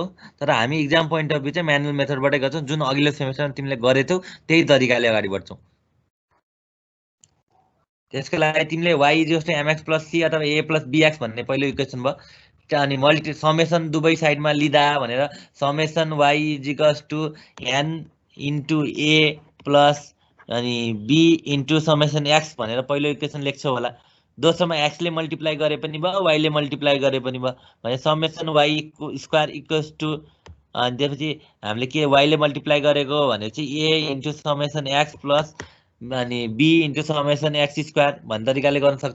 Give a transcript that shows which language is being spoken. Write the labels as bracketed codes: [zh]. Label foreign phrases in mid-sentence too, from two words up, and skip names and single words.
[ne] तर हामी [en] exam point of view [ne] चाहिँ [en] manual methodबाटै [ne] गर्छौँ। जुन अघिल्लो सेमेस्टरमा तिमीले गरेछौ त्यही तरिकाले अगाडि बढ्छौ। त्यसको लागि तिमीले y = mx + c अथवा a + bx भन्ने पहिलो इक्वेसन भयो। अनि समेसन दुवै साइडमा लिँदा भनेर समेसन y = n * a + अनि b * समेसन x भनेर पहिलो इक्वेसन लेख्छौ होला। दोस्रोमा x ले मल्टिप्लाई गरे पनि भयो, y ले मल्टिप्लाई गरे पनि भयो। भने समेसन y² = अनि त्यसपछि हामीले के y ले मल्टिप्लाई गरेको भने चाहिँ a * समेसन x + अनि b * समेसन x² भन्ने तरिकाले गर्न सक्छौ।